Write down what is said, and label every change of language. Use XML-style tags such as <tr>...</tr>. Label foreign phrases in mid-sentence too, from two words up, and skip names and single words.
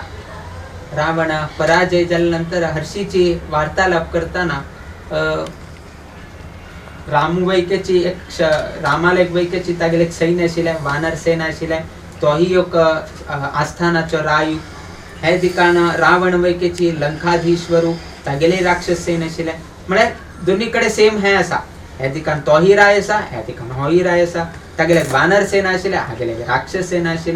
<kok>रावण पराजय झाल्यानंतर हर्षीची वार्तालाप करताना रामवैक्याची रामाला एक वैक्याची तागेल एक सैन्य आशिल्लें, वानर सेना आशिल्लें, तोही एक आस्थानाचो रायू. हे ठिकाण रावण वैक्याची लंकाधीश्वरू तागेले राक्षस सैन्य आशिल्लें. म्हळ्यार दोन्ही कडे सेम हे आसा. ह्या ठिकाण तोही राय आसा, ह्या ठिकाण होही राय आसा. तागेले वानर सेना आशिल्ले, हागेले राक्षस सेना आशिल्ले.</kok>